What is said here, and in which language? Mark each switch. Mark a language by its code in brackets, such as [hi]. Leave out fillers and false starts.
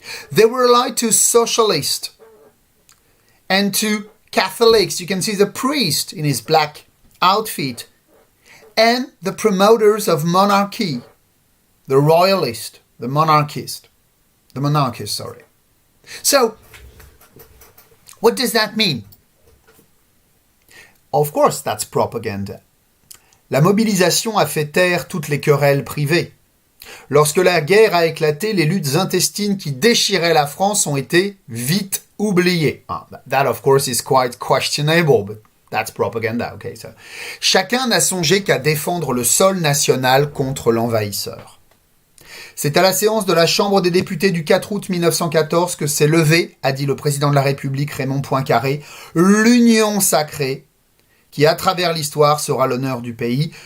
[en] They were allied to socialists and to Catholics. You can see the priest in his black outfit and the promoters of monarchy, the royalist, the monarchist, sorry. So, what does that mean? Of course, that's propaganda. [fr] La mobilisation a fait taire toutes les querelles privées. Lorsque la guerre a éclaté, les luttes intestines qui déchiraient la France ont été vite oubliées. [en] That, of course, is quite questionable, but that's propaganda. Okay, so. [fr] Chacun n'a songé qu'à défendre le sol national contre l'envahisseur. C'est à la séance de la Chambre des députés du 4 août 1914 que s'est levée, a dit le président de la République Raymond Poincaré, l'union sacrée qui, à travers l'histoire, sera l'honneur du pays.